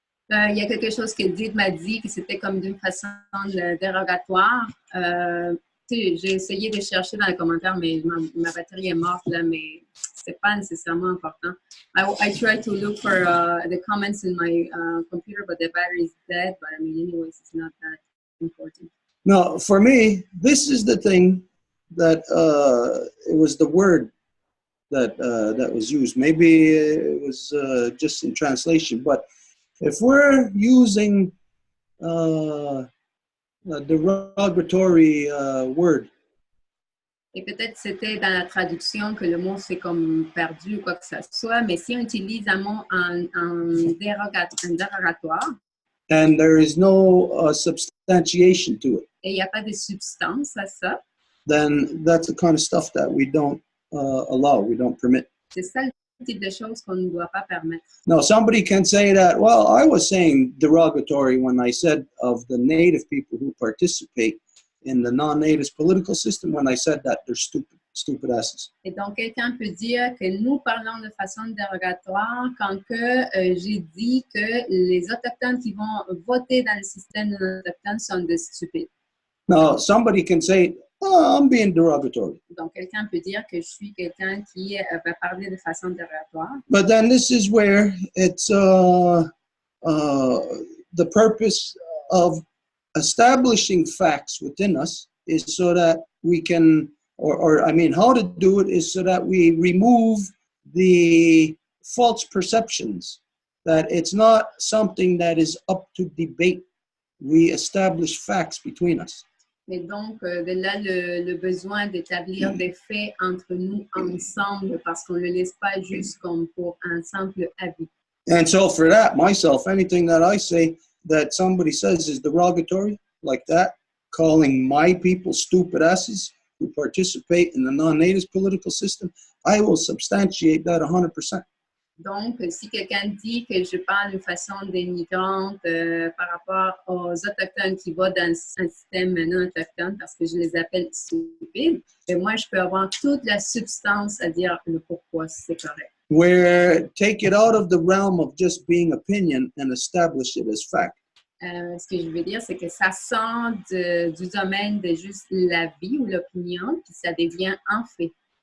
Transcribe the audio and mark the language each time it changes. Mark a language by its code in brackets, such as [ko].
[fr] Il y a quelque chose qu'Edith m'a dit que c'était comme d'une façon dérogatoire. J'ai essayé de chercher dans les commentaires, mais ma batterie est morte là, mais c'est pas nécessairement important. [en] I tried to look for the comments in my computer, but the battery is dead. But I mean, anyways, it's not that important. No, for me, this is the thing that it was the word that was used. Maybe it was just in translation, but if we're using a derogatory word. [fr] Et peut-être c'était dans la traduction que le mot c'est comme perdu ou quoi que ce soit, mais si on utilise un mot en dérogatoire, [en] and there is no substantiation to it, [fr] et il n'y a pas de substance à ça, [en] then that's the kind of stuff that we don't allow, we don't permit. [fr] C'est ça le type de choses qu'on ne doit pas permettre. [en] Now, somebody can say that, well, I was saying derogatory when I said of the native people who participate in the non-native political system, when I said that they're stupid asses. [fr] Et donc, quelqu'un peut dire que nous parlons de façon dérogatoire quand que j'ai dit que les autochtones qui vont voter dans le système de l'autochtone sont des stupides. [en] Now, somebody can say, oh, I'm being derogatory. [fr] Donc, quelqu'un peut dire que je suis quelqu'un qui va parler de façon dérogatoire. [en] But then this is where it's the purpose of establishing facts within us is so that we can, or I mean, how to do it is so that we remove the false perceptions, that it's not something that is up to debate. We establish facts between us. [fr] Mais donc, de là, le besoin d'établir des faits entre nous ensemble parce qu'on ne le laisse pas juste comme pour un simple avis. [en] And so for that, myself, anything that I say that somebody says is derogatory, like that, calling my people stupid asses who participate in the non-native political system, I will substantiate that 100%. [fr] Donc, si quelqu'un dit que je parle d'une façon dénigrante par rapport aux Autochtones qui votent dans un système non autochtone parce que je les appelle stupides, et moi, je peux avoir toute la substance à dire le pourquoi c'est correct. [en] Where take it out of the realm of just being opinion and establish it as fact. [fr] Ce que je veux dire, c'est que ça sort du domaine de juste l'avis ou l'opinion, puis ça devient un fait.